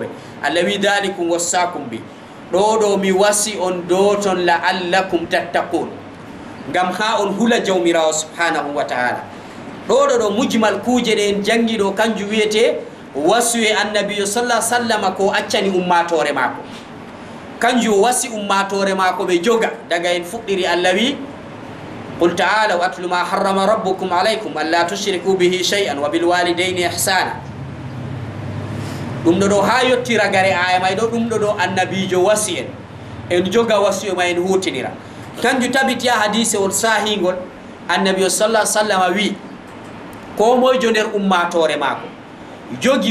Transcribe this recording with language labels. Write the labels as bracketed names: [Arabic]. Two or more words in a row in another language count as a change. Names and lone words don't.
[Fula] Allah wi [Arabic] ذلكم وصاكم ب, [Fula] ɗo mi wasi on dow ton [Arabic] لعلكم تتقون, [Fula] ngam ha on hula jawmirawo [Arabic] سبحانه وتعالى. [Fula] ɗo mujmal kuje ɗe en jangi ɗo kanjum wiyete wasu e annabiyo [Arabic] صلى الله عليه وسلم [Fula] ko accani ummatore mako, kanjum wasi ummatore mako ɓe joga daga en fuɗɗiri. [Arabic] Allah wi قل تعالوا أتل ما حرم ربكم عليكم ألا تشركوا به شيئا وبالوالدين إحسانا. [Fula] ɗum ɗo ha yottira gare aya may ɗo ɗum ɗo annabijo wasi en joga wasi ma en hutinira. kanjum tabiti ha hadise on sahingol annabiyo [Arabic] صلى الله عليه وسلم [Fula] wi ko moyjo nder ummatore mako jogi